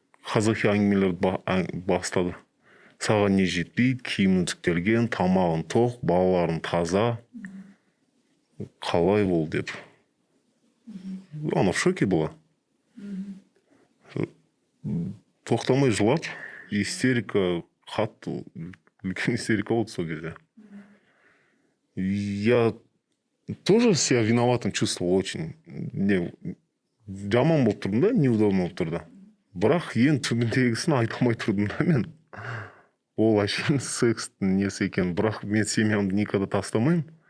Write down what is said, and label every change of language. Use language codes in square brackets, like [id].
[kk] Қазақи әңгімелерді бастады. Саған не жетпейді, киімің жүктелген, тамағың тоқ, балаларың таза. Қалай бол деп. Ана [ru] в шоке была. [kk] Тоқтамай жылап, истерика, қатты үлкен истерика болды сол кезде. [ru] Я тоже себя виноватым чувствовал очень. [kk] Жаман болып тұрдым да, неудобно болып тұрды. Бірақ ең түбіндегісін айта алмай тұрдым да мен. Ол әшейін секстің несі екен. Бірақ мен семьямды никогда тастамаймын.